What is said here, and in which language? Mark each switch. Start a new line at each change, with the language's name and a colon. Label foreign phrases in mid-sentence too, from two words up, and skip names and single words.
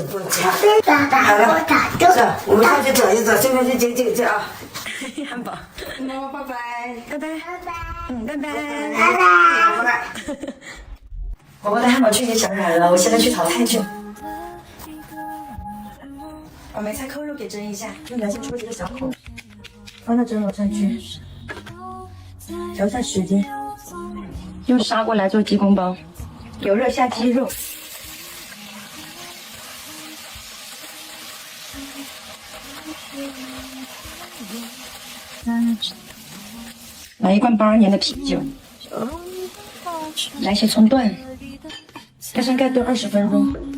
Chinese: 好了，走，我們上去走一走，顺便去接姐姐啊。漢堡。那麼拜拜。拜拜。拜拜。拜拜。我帶漢堡去接小冉了，我現在去炒菜去。把梅菜扣肉給蒸一下，用良心戳幾個小口，放到蒸爐上去，調下時間，用砂鍋來做雞公煲，油熱下雞肉，來一罐82年的啤酒，來些蔥段，蓋上蓋燉20分鐘。